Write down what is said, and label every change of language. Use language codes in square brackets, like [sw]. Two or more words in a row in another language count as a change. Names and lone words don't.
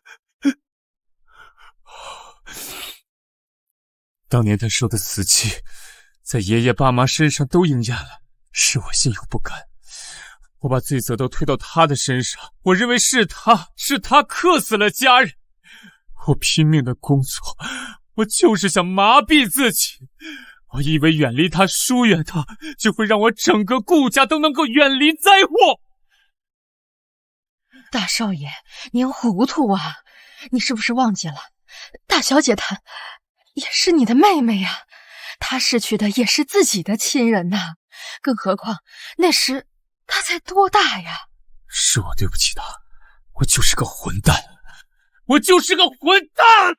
[zh] 當年他說的死期，在爺爺爸媽身上都應驗了，是我心有不甘。我把罪責都推到他的身上，我認為是他克死了家人。我拼命的工作，我就是想麻痹自己。我以為遠離他，疏遠他，就會讓我整個顧家都能夠遠離災禍。大少爺，您糊塗啊！你是不是忘記了，大小姐她也是你的妹妹呀，她逝去的也是自己的親人呐。更何況那時她才多大呀？是我對不起她，我就是個混蛋，我就是個混蛋！